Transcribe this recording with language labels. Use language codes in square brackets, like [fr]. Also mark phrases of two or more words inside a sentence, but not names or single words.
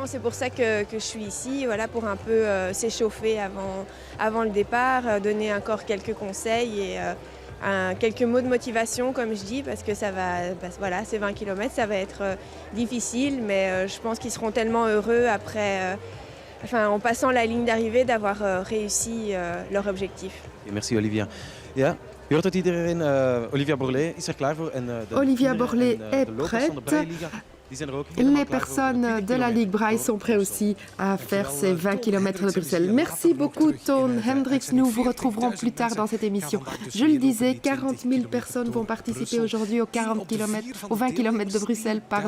[fr] C'est pour ça que je suis ici, voilà, pour un peu s'échauffer avant le départ, donner encore quelques conseils et quelques mots de motivation, comme je dis, parce que ça va, voilà, ces 20 km, ça va être difficile, mais je pense qu'ils seront tellement heureux après, en passant la ligne d'arrivée, d'avoir réussi leur objectif. Et merci Olivia. Ja. [nl] Je hoort dat iedereen, Olivia Borlée is er klaar voor. [fr] Olivia Borlée est prête. Les personnes de la Ligue Braille sont prêtes aussi à faire ces 20 km de Bruxelles. Merci beaucoup, Toon Hendricks. Nous vous retrouverons plus tard dans cette émission. Je le disais, 40 000 personnes vont participer aujourd'hui aux 20 km de Bruxelles.